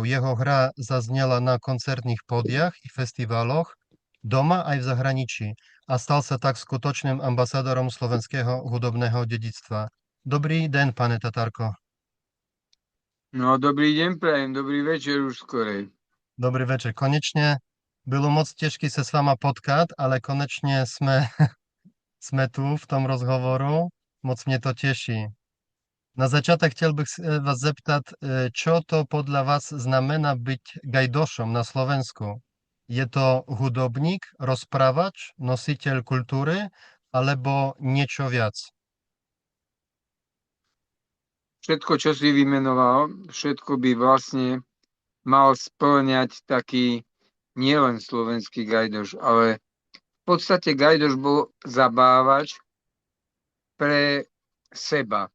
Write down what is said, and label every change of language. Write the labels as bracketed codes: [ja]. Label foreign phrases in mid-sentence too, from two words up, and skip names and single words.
[sk] Jeho hra zaznela na koncertných pódiach i festivaloch, doma aj v zahraničí a stal sa tak skutočným ambasádorom slovenského hudobného dedičstva. Dobrý deň, pane Tatarko. No, dobrý deň, prajem, dobrý večer už skorej. Dobrý večer. [cs] Konečne bylo moc těžké se s váma potkat, ale konečne sme tu v tom rozhovoru. Moc mě to teší. [sk] Na začiatek [cs] chtěl bych vás zeptat, [sk] čo to podľa vás znamená byť gajdošom na Slovensku? Je to hudobník, rozprávač, nositeľ kultúry, alebo niečo viac? Všetko, čo si vymenoval, všetko by vlastne mal spĺňať taký nielen slovenský gajdoš, ale v podstate gajdoš bol zabávač pre seba.